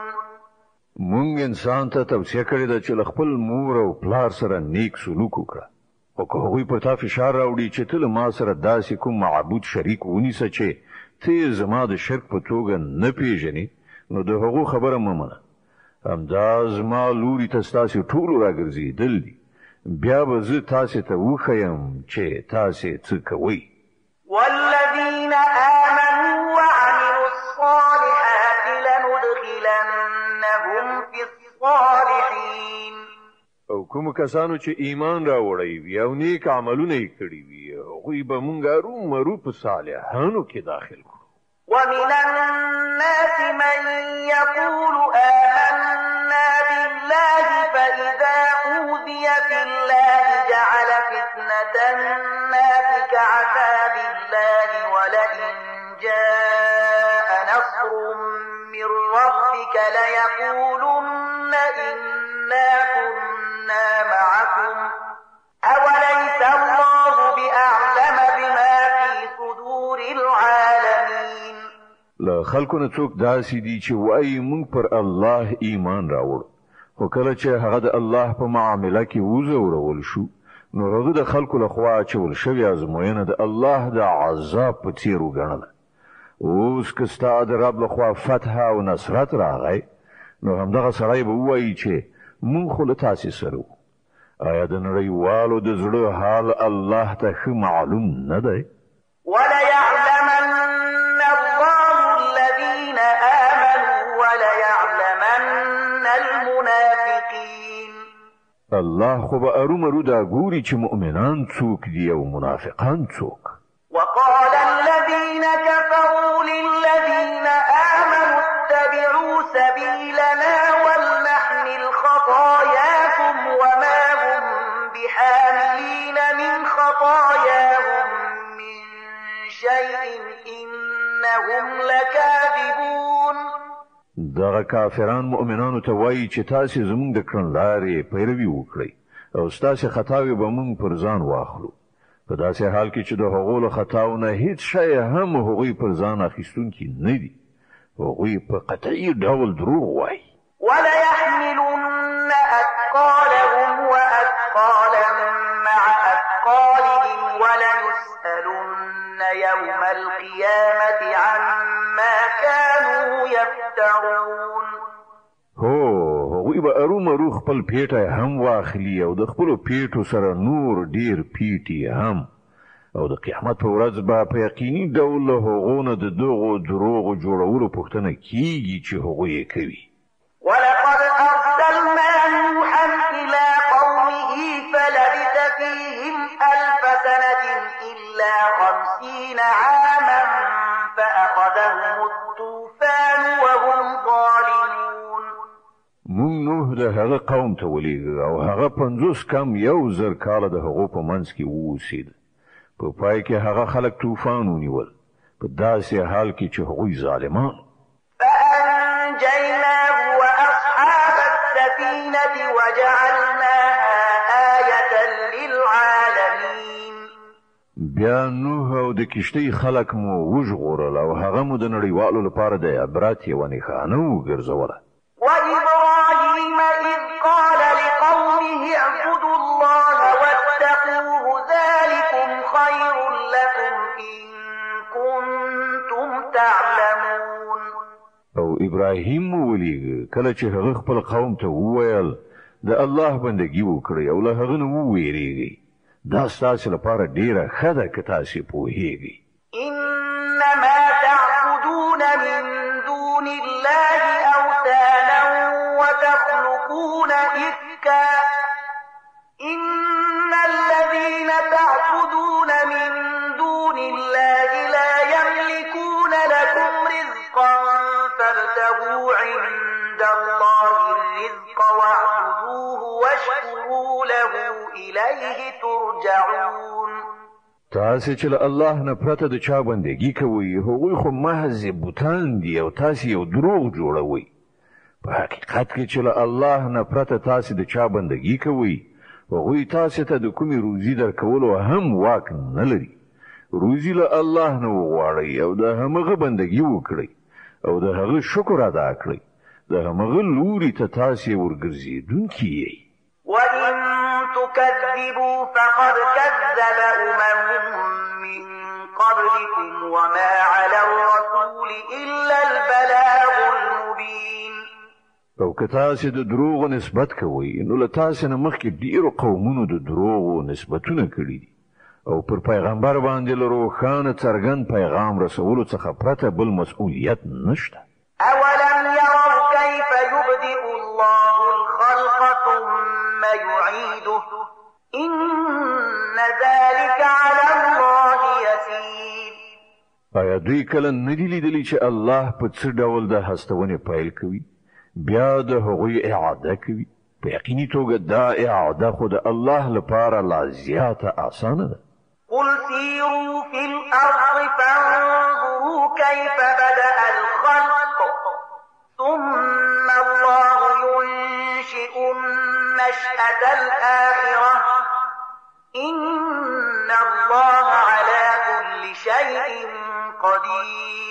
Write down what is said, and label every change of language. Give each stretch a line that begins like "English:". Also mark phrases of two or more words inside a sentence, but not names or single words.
Pashto: مونږ انسان ته توصیه کړې ده چې له خپل مور او پلار سره نیک سلوک وکړه او که هغوی پر تا فشار راوړي چې ته له ما سره داسې کوم معبود شریک ونیسه چې ته زما د شرک په توګه نه پیژنې نو د هغو خبره مه منه. همدا زما لوري ته ستاسې ټولو راګرځېدل دي. بیا به زه تاسې ته وښیم چې تاسې څه کوئ.
Arabic: والذين آمنوا وعملوا الصالحات لندخلنهم في الصالحين.
Pashto: او کوم کسانو چې ایمان راوړی وي او نیک عملونه یې کړي وي هغوی به موږ ارومرو په صالحانو کې داخل کړو.
Arabic: ومن الناس من يقول آمنا بالله فإذا أوذي في الله جعل فتنة الناس كعذاب الله ولئن جاء نصر من ربك ليقولن إنا كنا معكم أوليس الله بأعلم بما في صدور العالمين.
Pashto: له خلکو نه څوک داسې دي چې وایي موږ پر الله ایمان راوړ خو کله چې هغه د الله په معامله کې وځورول شو نو هغه د خلکو لخوا اچول شوې ازموینه د الله د عذاب په څیر وګڼله. اوس که ستا د رب لخوا فتح او نصرت راغی نو همدغه سړی به ووایي چې مونږ خو له تاسې سره وو. آیا د نړیوالو د زړه حال الله ته ښه معلوم نه دی؟
Arabic: وليعلمن الله الذين آمنوا وليعلمن المنافقين.
Pashto: الله خو به ارومرو دا ګوري چې مؤمنان څوک دي او منافقان څوک.
Arabic: وقال الذين كفروا للذين آمنوا اتبعوا سبيلنا ولنحمل خطاياكم وما هم بحاملين من خطاياهم من شيء إنهم لكاذبون.
Pashto: دغه کافران مؤمنانو ته وایي چې تاسو زموږ د کړنلارې پیروي وکړئ او ستاسو خطاوې به موږ پر ځان واخلو. په داسې حال کې چې د هغو له خطاونه هیڅ شی هم هغوی پر ځان اخیستونکي نه دي. هغوی په قطعي ډول دروغ وایي.
Arabic: وليحملن أثقالهم وأثقالا مع أثقالهم وليسألن يوم القيامة عما كانوا يفترون.
Pashto: هغوی به ارومرو خپل پیټه هم واخلي او د خپلو پیټو سره نور ډیر پیټي هم، او د قیامت په ورځ به په یقیني ډول له هغو نه د دغو دروغو جوړولو پوښتنه کیږي چې هغوی یې کوي.
Arabic: ولقد أرسلنا نوحا إلى قومه فلبث فيهم 1000 سنة إلا 50 عاما فأخذهم الطوفان وهم ظالمون.
Pashto: مونږ نوح د هغه قوم ته ولېږه او هغه 50 کم 1000 کاله د هغو په منځ کې واوسېد. په پای کې هغه خلک طوفان ونیول په داسې حال کې چې هغوی ظالمان.
Arabic: فأنجيناه وأصحاب السفينة وجعلناها آية للعالمين.
Pashto: بیا نوح او د کشتۍ خلک مو وژغورل او هغه مو د نړیوالو لپاره د عبرت یوه نښانه وګرځوله.
Arabic: وإبراهيم إذ قال لقومه اعبدوا الله واتقوه ذلكم خير لكم إن كنتم تعلمون.
Pashto: او ابراهیم مو ولېږه کله چې هغه خپل قوم ته وویل د الله بندګي وکړئ او له هغه نه وویریږئ. دا ستاسو لپاره ډیره ښه ده که تاسو پوهیږئ.
Arabic: إنما تعبدون من دون الله أوثانا وتخلقون إفكا إن الذين تعبدون من دون الله لا يملكون لكم رزقا فابتغوا عند الله الرزق واعبدوه واشكروا له إليه ترجعون.
Pashto: تاسو چې له الله نه پرته د چا بندګي کوئ هغوی خو محض بوتان دي او تاسو یو دروغ جوړوئ. په حقیقت کې چې له الله نه پرته تاسو د چا بندګي کوئ هغوی تاسو ته د کومې روزي درکولو هم واک نه لري. روزي له الله نه وغواړئ او د همغه بندګي وکړئ او د هغه شکر ادا کړئ. د همغه لوري ته تاسو ورګرځېدونکي یئ.
Arabic: وإن تكذبوا فقد كذب من قبلكم وما على الرسول إلا البلاغ المبين.
Pashto: او که تاسو د دروغو نسبت کوئ نو له تاسو نه مخکې ډیرو قومونو د دروغو نسبتونه کړي دي او پر پیغمبر باندې له روښانه څرګند پیغام رسولو څخه پرته بل مسؤلیت نشته.
Arabic: أولم يروا كيف يبدئ الله الخلق ثم يعيده إن ذلك على الله يسير.
Pashto: آیا دوی کله نه دي لیدلي چې الله په څه ډول د هستونې پیل کوي بیا د هغوی اعاده کوي؟ په یقیني توګه دا اعاده خو د الله لپاره لا زیاته اسانه ده.
Arabic: قل سيروا في الأرض فانظروا كيف بدأ الخلق ثم الله ينشئ النشأة الآخرة إن الله على كل شيء قدير.